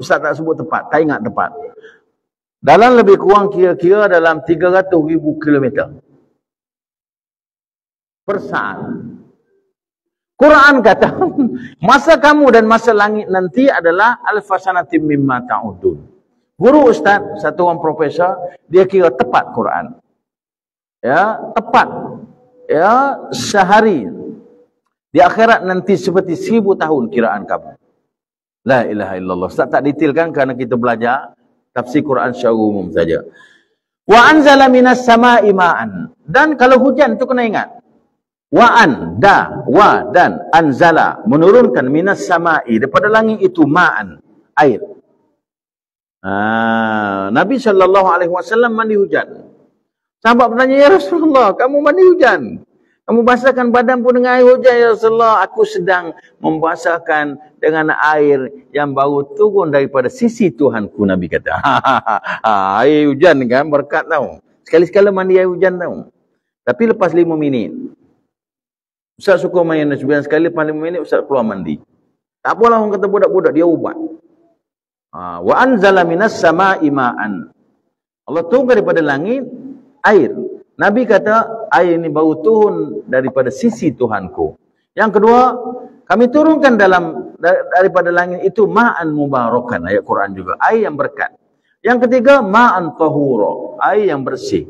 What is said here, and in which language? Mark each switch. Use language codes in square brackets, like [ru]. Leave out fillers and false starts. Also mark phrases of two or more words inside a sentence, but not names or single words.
[ms] Ustaz tak sebut tepat, tak ingat tepat. Dalam lebih kurang kira-kira dalam 300,000 kilometer per saat. Quran kata, masa kamu dan masa langit nanti adalah [ar] alfasanatim mimma ta'udun. [ms] Guru Ustaz, satu orang profesor, dia kira tepat Quran. Ya, tepat. Ya, sehari. Di akhirat nanti seperti 1000 tahun kiraan kamu. [ar] La ilaha illallah. [ms] Ustaz tak detailkan kerana kita belajar tafsir Quran secara umum saja. [ar] Wa anzala minas sama'i ma'an. [ms] Dan kalau hujan itu kena ingat. Wa dan anzala, menurunkan [ar] minas sama'i, [ms] daripada langit itu ma'an, air. Nabi SAW mandi hujan. Sahabat bertanya, [ar] ya Rasulullah, [ms] kamu mandi hujan, kamu basahkan badan pun dengan air hujan, ya Rasulullah. Aku sedang membasahkan dengan air yang baru turun daripada sisi Tuhanku, Nabi kata. Air hujan kan berkat tau. Sekali-sekala mandi air hujan tau. Tapi lepas 5 minit. Ustaz suka main 9 sekali, lepas 5 minit Ustaz keluar mandi. Tak apalah orang kata budak-budak, dia ubat. [ar] Wa anzala minas sama'i ma'an. [ms] Allah turun daripada langit air. Nabi kata air ini baru turun daripada sisi Tuhanku. Yang kedua, kami turunkan daripada langit itu [ar] ma'an mubarakan, [ms] ayat Quran juga, air yang berkat. Yang ketiga, [ar] ma'an tahura, [ms] air yang bersih.